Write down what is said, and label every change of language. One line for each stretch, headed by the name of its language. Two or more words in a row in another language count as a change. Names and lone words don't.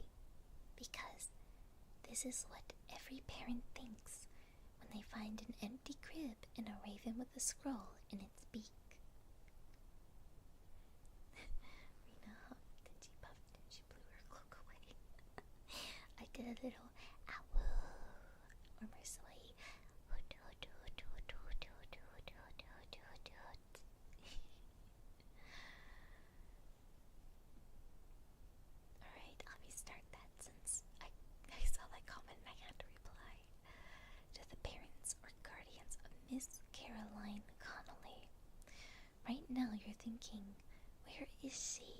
English: Because this is what every parent thinks when they find an empty crib and a raven with a scroll in its beak. Rina huffed and she puffed and she blew her cloak away. I did a little ow or Mersoy. Hoot hoot hoot hoot hoot hoot hoot hoot hoot hoot hoot. Alright, I'll restart that since I saw that comment and I had to reply. To the parents or guardians of Miss Coraline Connelly. Right now you're thinking, where is she?